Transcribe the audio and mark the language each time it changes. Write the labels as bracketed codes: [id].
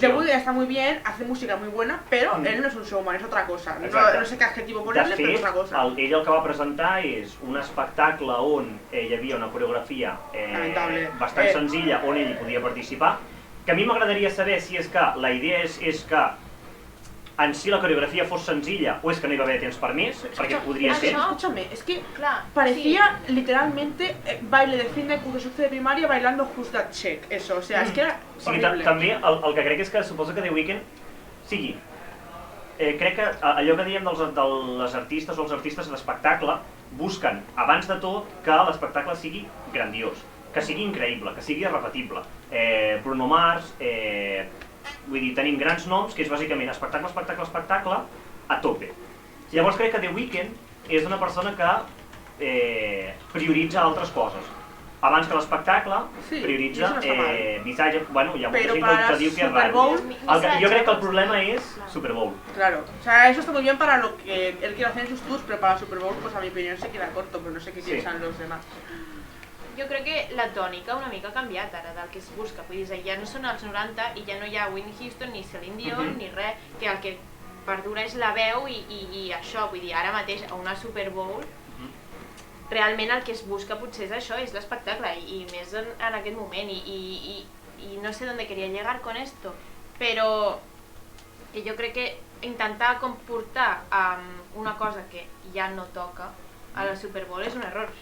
[es] The Weeknd está muy bien, hace música muy buena, pero él no es un showman, es otra cosa. [ca] Exacte. [es] No sé qué adjetivo De ponerle, pero es [ca] fet, [es] otra cosa. [ca] ell el que va presentar és un espectacle on hi havia una coreografia Lamentable. bastant senzilla on ell hi podia participar, que a mi m'agradaria saber si és que la idea és que en si la coreografía fos senzilla o és que no hi va haver temps per més, perquè podria ser. [es] Escúchame, es que [ca] Clar, [es] parecía literalmente baile de fin de curso de primaria bailando Just That Check, eso, o sea, es que era Sí, horrible. [ca] també el que crec és que suposo que The Weeknd sigui, crec que allò que diem de les artistes o els artistes d'espectacle busquen, abans de tot, que l'espectacle sigui grandiós, que sigui increïble, que sigui irrepetible. Bruno Mars, vull dir, tenim grans noms que és bàsicament espectacle, espectacle, espectacle a tope. Llavors crec que The Weeknd és una persona que prioritza altres coses. Abans que l'espectacle, Sí, prioritza i això no està mal. missatge, bueno, hi ha molta Però gent [es] para [ca] que diu que és [es] Super raro. [ca] Bowl, Jo crec que el problema és Super Bowl. [es] Claro, o sea, eso está muy bien para lo que él quiere hacer en sus tours, pero para Super Bowl, pues a mi opinión se queda corto, pero no sé qué Sí. piensan los demás. [ca] Jo crec que la tònica una mica ha canviat ara del que es busca, vull dir, ja no són els 90 i ja no hi ha Whitney Houston ni Celine Dion ni res, que el que perdura és la veu i això, vull dir, ara mateix a una Super Bowl realment el que es busca potser és això, és l'espectacle i més en aquest moment i [es] no sé dónde quería llegar con esto, [ca] però que jo crec que intentar comportar una cosa que ja no toca a la Super Bowl és un error.